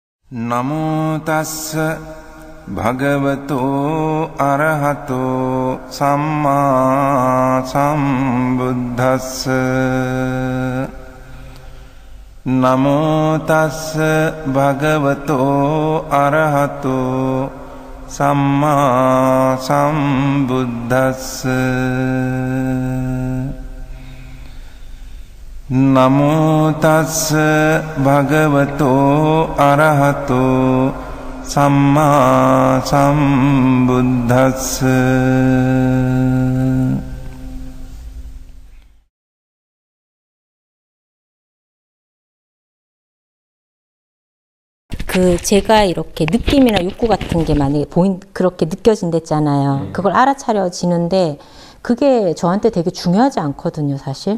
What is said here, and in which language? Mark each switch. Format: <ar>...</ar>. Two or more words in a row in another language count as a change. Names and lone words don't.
<pi>නමෝ තස්ස භගවතෝ අරහතෝ සම්මා සම්බුද්දස්ස නමෝ තස්ස භගවතෝ අරහතෝ සම්මා සම්බුද්දස්ස නමෝ තස්ස භගවතෝ අරහතෝ සම්මා සම්බුද්දස්ස</pi> <ko>제가 이렇게 느낌이나 욕구 같은 게 만약에 그렇게 느껴진댔잖아요. 그걸 알아차려지는데 그게 저한테 되게 중요하지 않거든요, 사실.</ko>